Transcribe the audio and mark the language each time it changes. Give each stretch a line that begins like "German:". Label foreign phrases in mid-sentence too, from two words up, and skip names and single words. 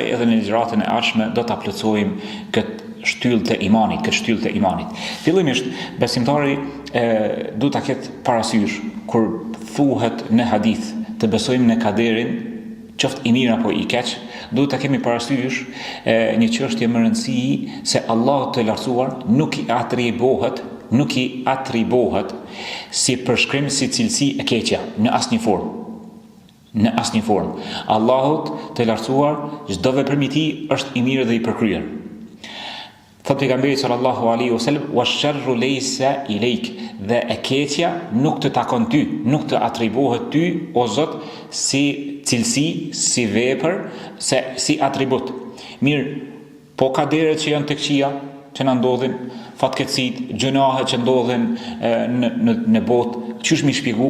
Albanian: edhe në ligjëratën e ardhshme do ta plotësojmë këtë shtyllë të imanit, Fillimisht besimtari duhet ta ketë parasysh kur thuhet në hadith të besojmë në kaderin, qoftë i mirë apo i keq, duhet ta kemi parasysh një çështje më rëndësi, se Allahu të lartësuar nuk i atribohet si përshkrim, si cilësi e keqja në asnjë formë. Në asnjë formë. Allahut të lartësuar çdo veprim i tij është i mirë dhe i përkryer. Thot pejgamberi
Arabic: صلى الله عليه وسلم, "والشر ليس إليك",
Albanian: dhe e keqja nuk të takon ty, nuk të atribuohet ty o Zot si cilësi, si vepër, si atribut. Mirë, po kaderet që janë të këqija, që na ndodhin, fatkeqësit, gjunahet që ndodhin në botë, çysh mi shpjegu?